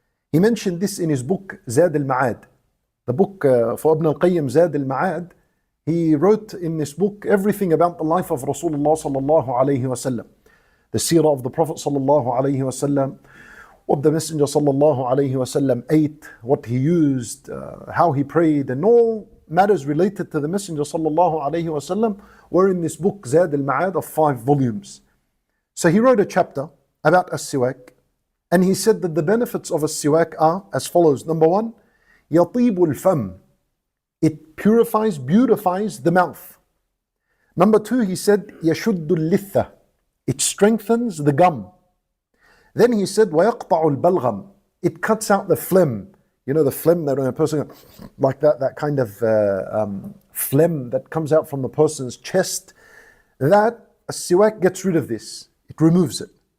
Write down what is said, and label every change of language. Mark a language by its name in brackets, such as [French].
[English] He mentioned this in his book Zad al-Ma'ad. The book for Ibn al-Qayyim, Zad al-Ma'ad, he wrote in this book everything about the life of Rasulullah sallallahu alayhi wasallam, the seerah of the Prophet sallallahu alayhi wasallam, what the Messenger sallallahu alayhi wasallam ate, what he used, how he prayed, and all matters related to the Messenger sallallahu alayhi wasallam were in this book Zad al-Ma'ad of 5 volumes. So he wrote a chapter about as-siwak, and he said that the benefits of as-siwak are as follows. Number 1, [Arabic] يطيب الفم. [English] It purifies, beautifies the mouth. Number 2, he said [Arabic] يشد اللثة. [English] It strengthens the gum. Then he said [Arabic] ويقطع البلغم. [English] It cuts out the phlegm. You know the phlegm that when a person like that kind of phlegm that comes out from the person's chest, that a siwak gets rid of this. it removes it.